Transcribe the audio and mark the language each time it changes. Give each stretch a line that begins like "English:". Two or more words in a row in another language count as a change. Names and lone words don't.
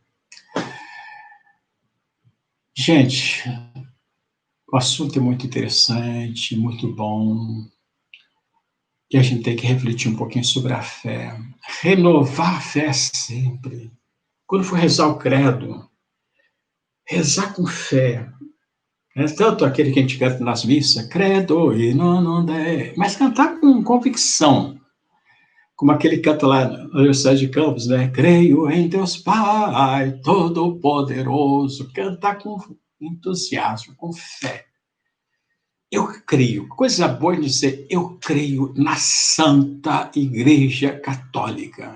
Portuguese: Gente, o assunto é muito interessante, muito bom, e a gente tem que refletir um pouquinho sobre a fé. Renovar a fé sempre. Quando for rezar o credo, rezar com fé. É tanto aquele que a gente canta nas missas, credo e non de, mas cantar com convicção. Como aquele canta lá na Universidade de Campos, né? Creio em Deus Pai, Todo-Poderoso. Cantar com entusiasmo, com fé. Eu creio, coisa boa de dizer, eu creio na Santa Igreja Católica.